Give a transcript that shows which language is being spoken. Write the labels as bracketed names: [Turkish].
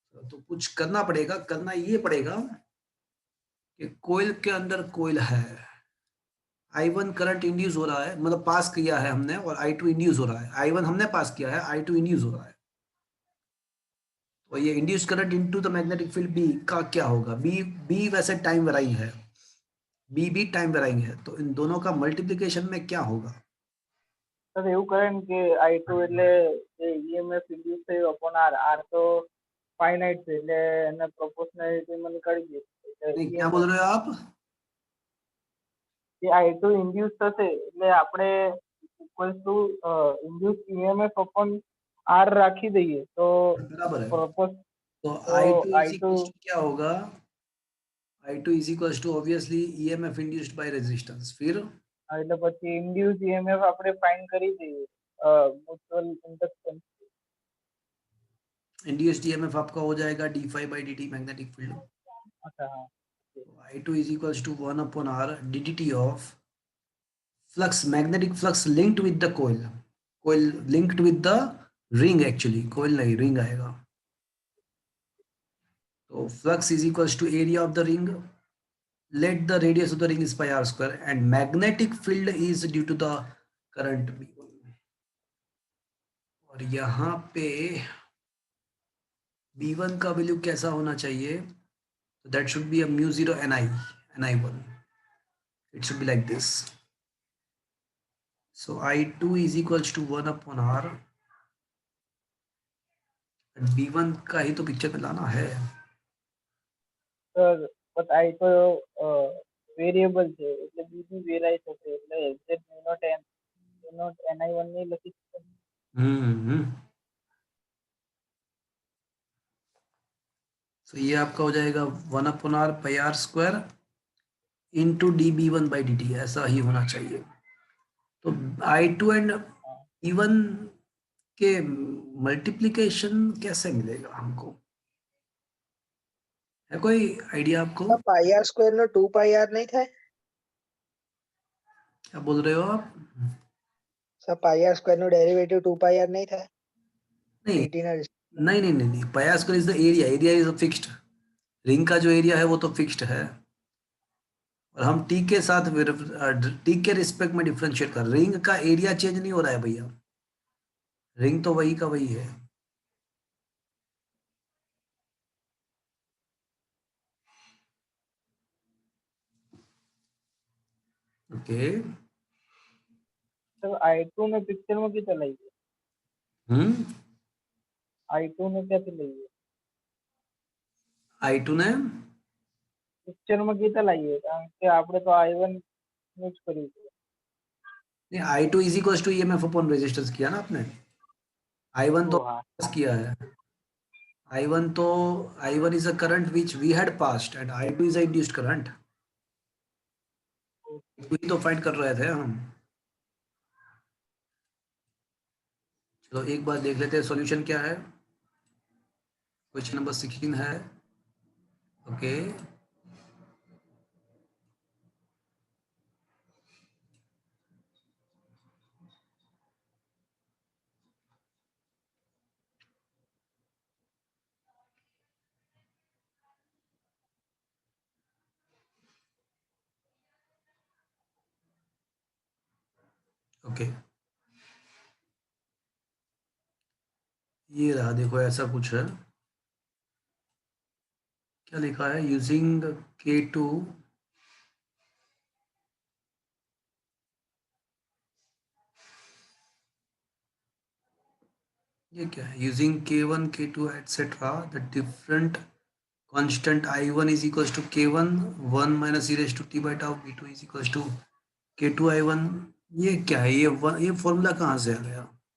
[Hindi] तो कुछ करना पड़ेगा, करना ये पड़ेगा कि कोयल के अंदर कोयल है, I1 करंट इंड्यूस हो रहा है, मतलब पास किया है हमने, और I2 इंड्यूस हो रहा है। I1 हमने पास किया है, I2 इंड्यूस हो रहा है। तो ये induce current into the magnetic field B का क्या होगा। बी वैसे टाइम वेराइंग है, बी भी टाइम वेराइंग है, तो इन दोनों का मल्टीप्लिकेशन में क्या होगा। [Gujarati] સર એવું કરે ને કે I2 એટલે જે EMF ઇન્ડ્યુસ થયું અપોન R, R તો ફાઇનાઇટ છે એટલે એને પ્રોપોર્શનાલિટીમાં નીકાળી દઈએ [Hindi] नहीं, [Gujarati] એટલે [Hindi] क्या बोल रहे हो आप? [Gujarati] એ I2 ઇન્ડ્યુસ થશે એટલે આપણે equals to induce EMF upon R રાખી દઈએ તો [Hindi] बराबर है। [Gujarati] પ્રોપોર્શ [Hindi] तो तो [English] I2 is I2 [Hindi] equals to क्या होगा? [English] I2 is equals to obviously EMF induced by resistance. [Hindi] फिर [Gujarati] એટલે પછી ઇન્ડ્યુસ EMF આપણે ફાઇન્ડ કરી દઈએ મ્યુચ્યુઅલ ઇન્ડક્ટન્સ। [Hindi] इंड्यूस्ड EMF आपका हो जाएगा d phi by dt magnetic field. अच्छा हाँ [English] I2 is equals to 1 upon R ddt of flux, magnetic flux linked with the coil linked with the ring, actually coil नहीं ring आएगा। तो flux is equals to area of the ring, let the radius of the ring is pi r square, and magnetic field is due to the current B1। [Hindi] और यहाँ पे B1 का value कैसा होना चाहिए? [English] So that should be a mu 0 ni1, it should be like this। So I2 is equals to 1 upon R, [Hindi] B1 का ही तो picture में लाना है। [Gujarati] સર બટ I2 વેરિયેબલ છે એટલે બીજું વેરાઈ શકે એટલે એક્ઝેક્ટ નોટ ni1 નહીં લખી શકે। [Hindi] तो ये आपका हो जाएगा 1 upon are pi are square into D B one by D T, ऐसा ही होना चाहिए। तो I2 एंड E1 के मल्टीप्लिकेशन कैसे मिलेगा हमको? है कोई आइडिया आपको? [Gujarati] પાઈ આર સ્ક્વેર નો 2 પાઈ આર નહીં થાય? [Hindi] क्या बोल रहे हो आप? [Gujarati] સર પાઈ આર સ્ક્વેર નો ડેરિવેટિવ 2 પાઈ આર નહીં થાય? [Hindi] नहीं [Gujarati] dt ના [Hindi] नहीं नहीं नहीं, नहीं। पाई are square is the area, area is fixed, ring का जो एरिया है वो तो फिक्स्ड है, और हम टी के साथ टी के रिस्पेक्ट में डिफरेंशिएट कर, रिंग का एरिया चेंज नहीं हो रहा है भैया, रिंग तो वही का वही है। ओके [Gujarati] તો I2 ને પિક્ચરમાં કેતા લઈએ? I2 ને ક્યાંથી લઈએ? I2 ने પિક્ચરમાં કેતા લઈએ? કારણ કે આપણે તો I1 यूज કર્યું છે। [Hindi] नहीं, I2 is equals to EMF upon resistance किया ना आपने, I1 तो ओ हाँ [English] pass किया है, I1 is a current which we had passed and I2 is a induced current, [Hindi] वही तो फाइंड कर रहे थे हम। चलो एक बार देख लेते हैं सॉल्यूशन क्या है। क्वेश्चन नंबर 16 है। ओके ओके ये रहा, देखो ऐसा कुछ है, क्या लिखा है, यूजिंग K2 ये क्या है, [English] Using K1 K2 etcetera the different constant I1 is equals to K1 1 minus e raised to t by tau, B2 is equals to K2 I1। [Hindi] ये क्या है, ये फॉर्मूला कहाँ से आ गया?